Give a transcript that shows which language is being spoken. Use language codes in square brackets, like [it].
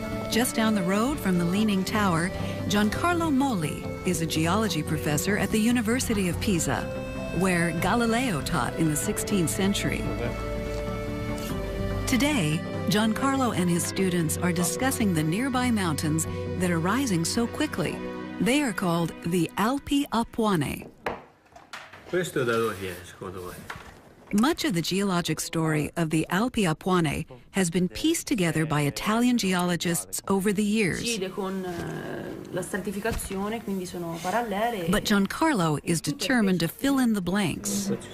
[en] Just down the road from the Leaning Tower, Giancarlo Molli is a geology professor at the University of Pisa, where Galileo taught in the 16th century. Today, Giancarlo and his students are discussing the nearby mountains that are rising so quickly. They are called the Alpi Appuane. [it] Questo da dove viene, secondo voi? [en] Much of the geologic story of the Alpi Appuane has been pieced together by Italian geologists over the years. But Giancarlo is determined to fill in the blanks.